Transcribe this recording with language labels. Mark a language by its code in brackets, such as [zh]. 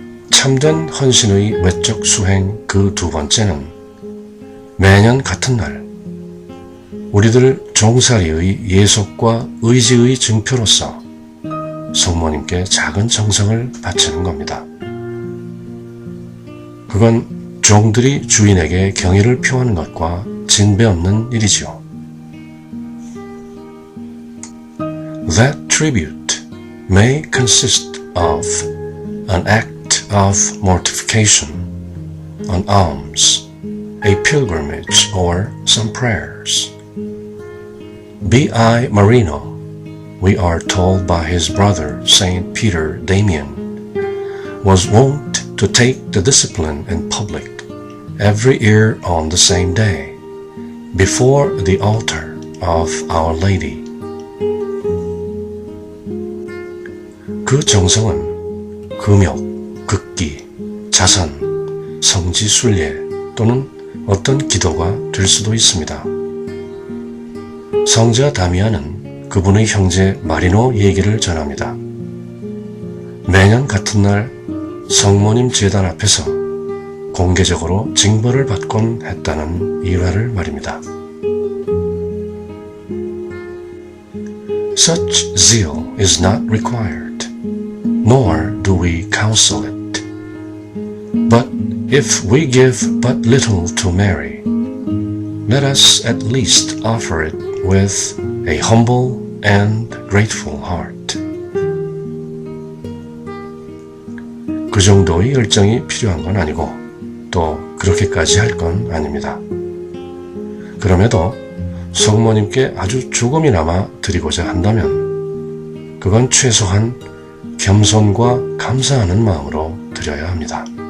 [ko] 참된 헌신의 외적 수행 그 두 번째는 매년 같은 날 우리들 종살이의 예속과 의지의 증표로서 성모님께 작은 정성을 바치는 겁니다. 그건 종들이 주인에게 경의를 표하는 것과 진배 없는 일이지요. [en] That tribute may consist of an act of mortification, an alms, a pilgrimage, or some prayers. B.I. Marino, we are told by his brother Saint Peter Damian, was wont to take the discipline in public every year on the same day, before the altar of Our Lady. [ko] 그 정성은 금욕, 극기, 자선, 성지 순례 또는 어떤 기도가 될 수도 있습니다. 성자 다미안은 그분의 형제 마리노 얘기를 전합니다. 매년 같은 날 성모님 제단 앞에서 공개적으로 징벌을 받곤 했다는 일화를 말입니다. [en] Such zeal is not required. Nor do we counsel it. But if we give but little to Mary, let us at least offer it with a humble and grateful heart. [ko] 그 정도의 열정이 필요한 건 아니고 또 그렇게까지 할 건 아닙니다. 그럼에도 성모님께 아주 조금이나마 드리고자 한다면 그건 최소한 겸손과 감사하는 마음으로 드려야 합니다.